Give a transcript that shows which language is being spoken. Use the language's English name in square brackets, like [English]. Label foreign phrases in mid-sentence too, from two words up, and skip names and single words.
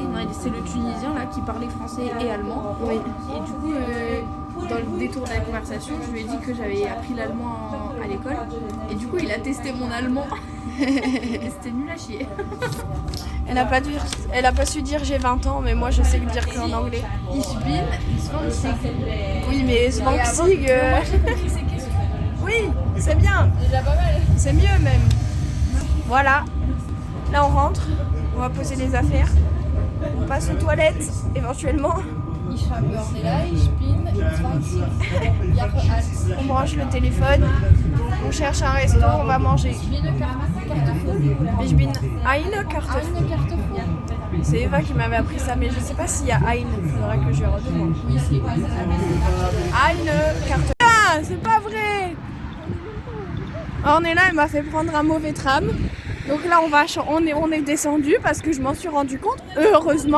[French] Non, c'est le Tunisien là qui parlait français et allemand. Oui. Et du coup, dans le détour de la conversation, je lui ai dit que j'avais appris l'allemand à l'école. Et du coup, il a testé mon allemand. Et c'était nul à chier. Elle a pas su dire j'ai 20 ans, mais moi je sais le dire qu'en anglais. [German] Ich bin 20. [French] Oui, mais Zwanzig. Oui, c'est bien. Déjà pas mal. C'est mieux même. Voilà. Là on rentre. On va poser les affaires. On passe aux toilettes éventuellement. [German] Ich habe là, ich bin 20 Jahre alt. [French] On branche le téléphone. On cherche un resto, on va manger. [German] Ich bin eine Karte. Ich bin eine Karte. Eine Karte. [French] C'est Eva qui m'avait appris ça, mais je sais pas s'il y a Ein. Il faudrait que je redemande. Oui, c'est [German] Eine Karte. [French] Ah, c'est pas vrai. On est là, elle m'a fait prendre un mauvais tram. Donc là, on est descendu parce que je m'en suis rendu compte, heureusement.